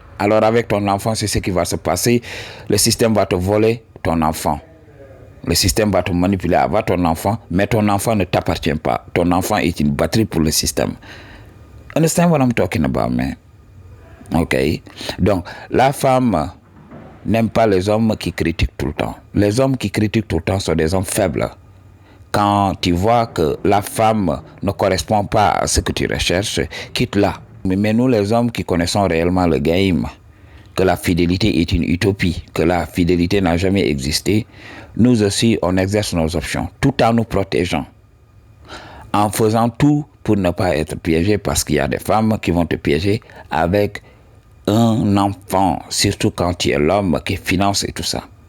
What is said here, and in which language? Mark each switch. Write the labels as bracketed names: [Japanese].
[French] Alors, avec ton enfant, c'est ce qui va se passer. Le système va te voler ton enfant. Le système va te manipuler avec ton enfant, mais ton enfant ne t'appartient pas. Ton enfant est une batterie pour le système. [English] Understand what I'm talking about, man? Ok? [French] Donc, la femme n'aime pas les hommes qui critiquent tout le temps. Les hommes qui critiquent tout le temps sont des hommes faibles. Quand tu vois que la femme ne correspond pas à ce que tu recherches, quitte-la. Mais nous, les hommes qui connaissons réellement le game, que la fidélité est une utopie, que la fidélité n'a jamais existé, nous aussi, on exerce nos options, tout en nous protégeant, en faisant tout pour ne pas être piégé, parce qu'il y a des femmes qui vont te piéger avec un enfant, surtout quand tu es l'homme qui finance et tout ça.